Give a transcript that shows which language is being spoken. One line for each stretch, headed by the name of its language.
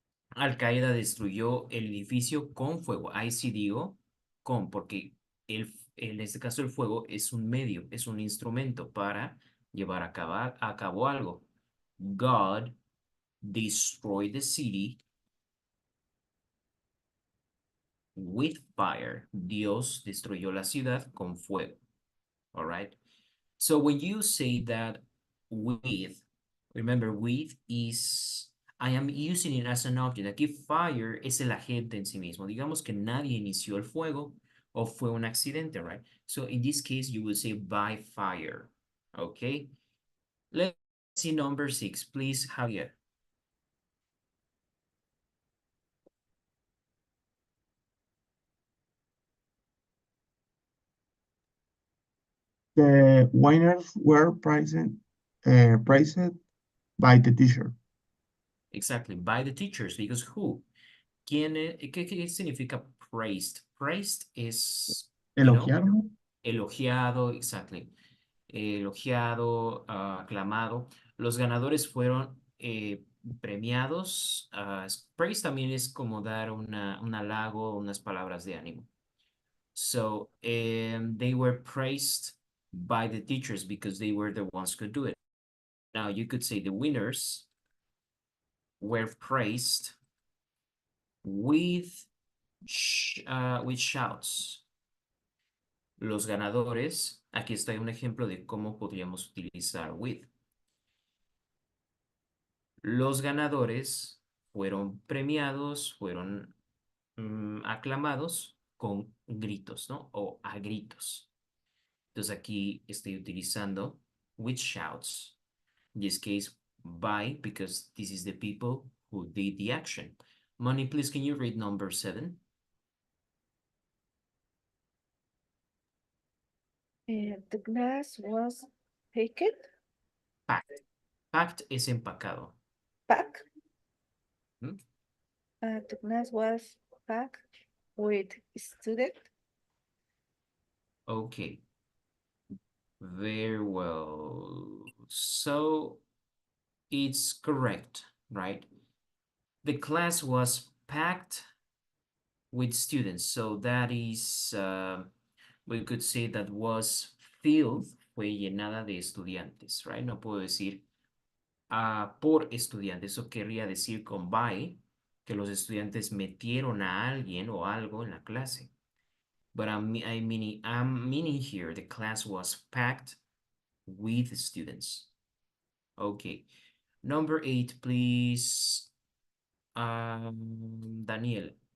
Spanish: Al Qaeda destruyó el edificio con fuego. Ahí sí digo con, porque en este caso el fuego es un medio, es un instrumento para llevar a cabo algo.
English: God destroyed the city with fire.
Spanish: Dios destruyó la ciudad con fuego.
English: All right. So when you say that with, remember with is, I am using it as an object.
Spanish: Aquí fire es el agente en sí mismo. Digamos que nadie inició el fuego o fue un accidente, right?
English: So in this case, you will say by fire, okay? Let's see number 6, please, Javier. The winners were praised by the teacher. Exactly, by the teachers, because who?
Spanish: ¿Qué significa praised? Praised es, Elogiaron. Elogiado, exactly. Elogiado, aclamado. Los ganadores fueron premiados. Praise también es como dar un halago, unas palabras de ánimo.
English: So they were praised by the teachers because they were the ones who could do it. Now you could say the winners were praised with shouts.
Spanish: Los ganadores, aquí está un ejemplo de cómo podríamos utilizar with. Los ganadores fueron premiados, fueron aclamados con gritos, ¿no? O a gritos. Entonces aquí estoy utilizando
English: with shouts. In this case, by, because this is the people who did the action. Moni, please, can you read number 7? The glass was packed.
Spanish: Packed. Packed es empacado.
English: Packed. Hmm? The glass was packed with student. Okay. Very well. So it's correct, right? The class was packed with students. So that is, we could say that was filled,
Spanish: fue llenada de estudiantes,
English: right?
Spanish: No puedo decir por estudiantes. Eso querría decir con by, que los estudiantes metieron a alguien o algo en la clase.
English: But I'm meaning here, the class was packed with students. Okay. Number 8, please. Daniel.